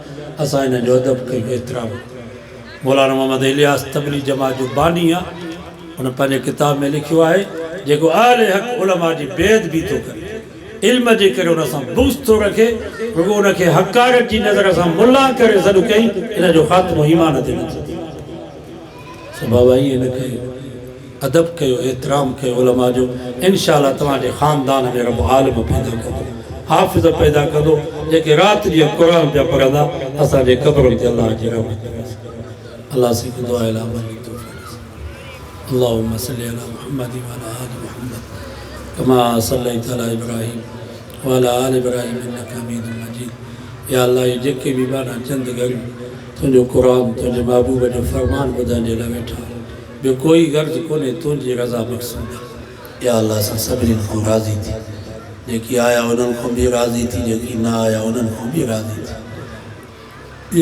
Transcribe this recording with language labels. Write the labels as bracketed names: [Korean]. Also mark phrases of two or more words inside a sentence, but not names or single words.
[Sindhi] असां हिन जो अदब कयूं, एतिराम। मौलाना मोहम्मद इलियास तबली जमात जो बानी आहे, उन पंहिंजे किताब में लिखियो आहे, जेको अहले हक़ उलमा जी बेअदबी थो करे, इल्म जे करे उन सां बुग़्ज़ थो रखे, रुॻो उनखे हक़ारत जी नज़र सां मुला करे सॾु कई, इन जो ख़ात्मो ईमान ते न थींदो। सो बाबा ईअं न कयो, अदब कयो, एतिराम कयो उलमा जो। इंशाअल्लाह तव्हांजे ख़ानदान में रब आलिम पैदा कंदो, हाफ़िज़ पैदा कंदो, जेके राति ॾींहुं क़ुरान पिया पढ़ंदा, असांजे क़ब्र ते अलाह जी रहमत कंदो। [Hindi] अलाह से दुआ है [Arabic] اللهم صل على محمد وعلى آل محمد كما صليت على إبراهيم وعلى آل إبراهيم إنك حميد مجيد. [Sindhi] या अल्लाह, ये जेके भी बाना चंद घर तुंहिंजो क़ुरान, तुंहिंजे महबूब जो फ़रमान ॿुधण जे लाइ वेठा, ॿियो कोई गर्ज़ कोन्हे, तुंहिंजी रज़ा मक़सूद आहे। या अल्लाह, असां सभिनीनि खां राज़ी थी, जेकी आया उन्हनि खां बि राज़ी थी, जेकी न आया उन्हनि खां बि राज़ी थी।